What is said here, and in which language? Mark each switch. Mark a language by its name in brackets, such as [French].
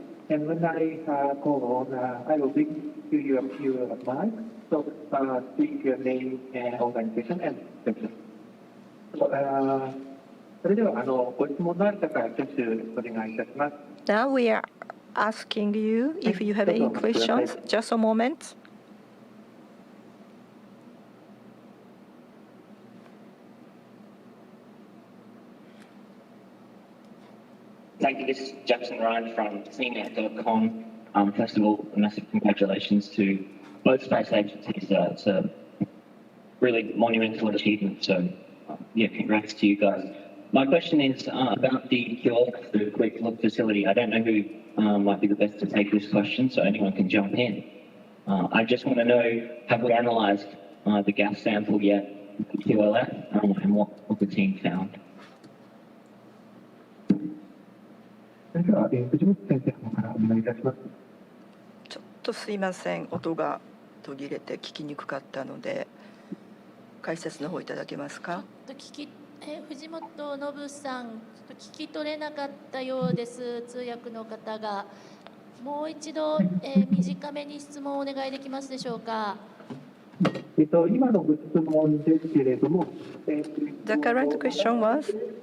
[English] And when I call on, I will bring to you a few mic. So speak your name and organization and question. [Japanese] So それではご質問のある方は挙手お願いいたします。 [English] Now we are asking you if you have any questions. Just a moment. Thank you. This is Jackson Ryan from CNET.com. First of all, massive congratulations to both space agencies. It's a really monumental achievement. So, congrats to you guys. My question is about the Hayabusa quick look facility. I don't know who might be the best to take this question, so anyone can jump in. I just want to know, have we analysed the gas sample yet? QLF and what the team found. [Japanese] それでは、藤本先生の方からお願いいたします。ちょっとすいません、音が途切れて聞きにくかったので解説の方いただけますか。藤本信さん、ちょっと聞き取れなかったようです。通訳の方がもう一度、短めに質問をお願いできますでしょうか。今のご質問ですけれども、 [English] The current question was